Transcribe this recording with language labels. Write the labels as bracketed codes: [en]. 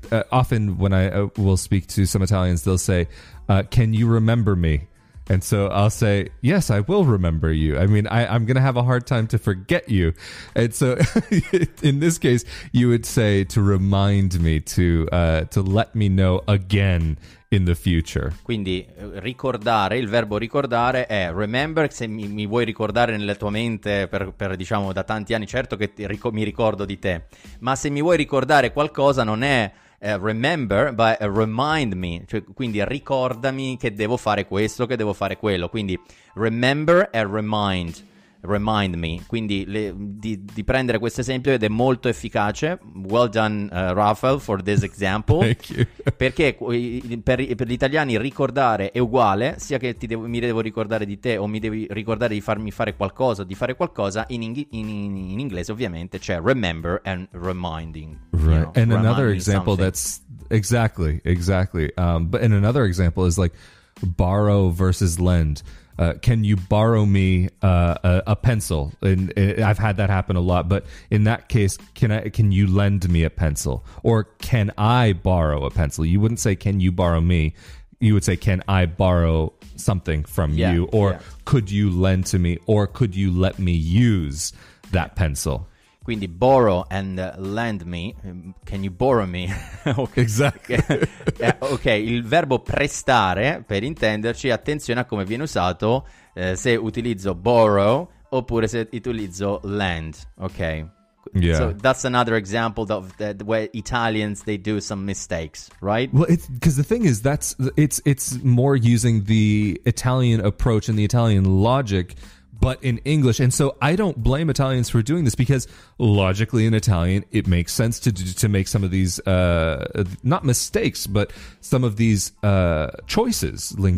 [en] Often when I will speak to some Italians, they'll say, can you remember me? And so I'll say, yes, I will remember you. I mean, I'm going to have a hard time to forget you. And so in this case, you would say to remind me, to let me know again in the future. [it] Quindi ricordare, il verbo ricordare è remember, se mi vuoi ricordare nella tua mente per diciamo da tanti anni, certo che mi ricordo di te, ma se mi vuoi ricordare qualcosa non è remember, [en] but remind me, [it] cioè, quindi ricordami che devo fare questo, che devo fare quello, quindi remember e remind me, quindi di prendere questo esempio, ed è molto efficace. [en] Well done, Raphael, for this example. Thank you. [it] Perché per gli italiani ricordare è uguale, sia che mi devo ricordare di te o mi devi ricordare di farmi fare qualcosa, di fare qualcosa. In inglese ovviamente c'è [en] remember and reminding, right? And another example that's exactly but another example is like borrow versus lend. Can you borrow me a pencil? And I've had that happen a lot. But in that case, can you lend me a pencil? Or can I borrow a pencil? You wouldn't say, can you borrow me? You would say, can I borrow something from you? Or could you lend to me? Or could you let me use that pencil? [it] Quindi [en] borrow and lend me. Can you borrow me? Okay. Exactly. [it] Ok, il verbo prestare, per intenderci, attenzione a come viene usato, se utilizzo borrow oppure se utilizzo lend. [en] Ok. Yeah. So that's another example of the way Italians, they do some mistakes, right? Well, because the thing is, it's more using the Italian approach and the Italian logic, but in English. And so I don't blame Italians for doing this, because logically in Italian, it makes sense to make some of these, not mistakes, but some of these choices linguistically.